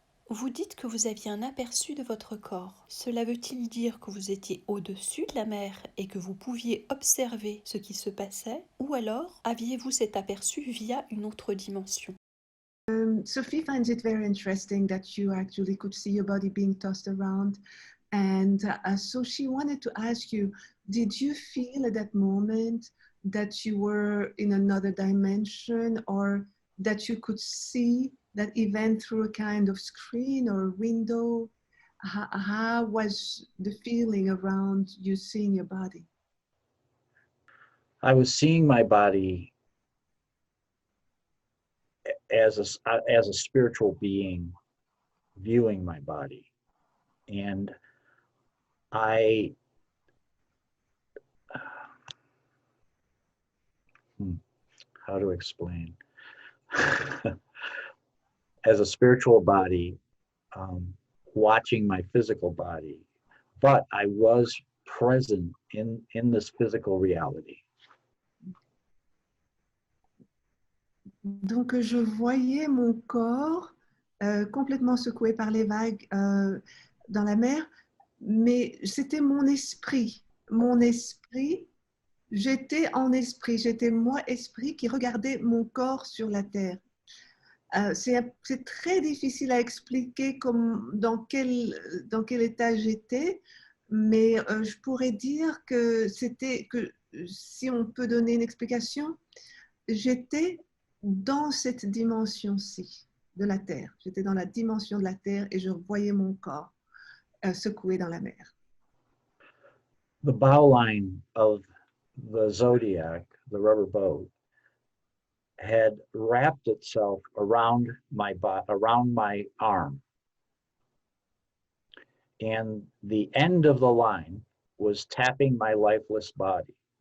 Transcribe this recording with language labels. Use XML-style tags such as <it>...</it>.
<fr>Vous dites que vous aviez un aperçu de votre corps. Cela veut-il dire que vous étiez au-dessus de la mer et que vous pouviez observer ce qui se passait, ou alors aviez-vous cet aperçu via une autre dimension?</fr> <en>Sophie finds it very interesting that you actually could see your body being tossed around. And so she wanted to ask you, did you feel at that moment that you were in another dimension, or that you could see that event through a kind of screen or a window? How was the feeling around you seeing your body? I was seeing my body as a spiritual being viewing my body. And how to explain? As a spiritual body, watching my physical body, but I was present in this physical reality.</en> <fr>Donc, je voyais mon corps complètement secoué par les vagues dans la mer, mais c'était mon esprit. Mon esprit, j'étais en esprit, j'étais moi, esprit, qui regardait mon corps sur la terre. C'est très difficile à expliquer dans quel état j'étais, mais je pourrais dire que si on peut donner une explication, j'étais dans cette dimension-ci de la Terre. J'étais dans la dimension de la Terre et je voyais mon corps secoué dans la mer.</fr> <en>The bow line of the Zodiac, the rubber boat, had wrapped itself around my arm. And the end of the line was tapping my lifeless body.</en>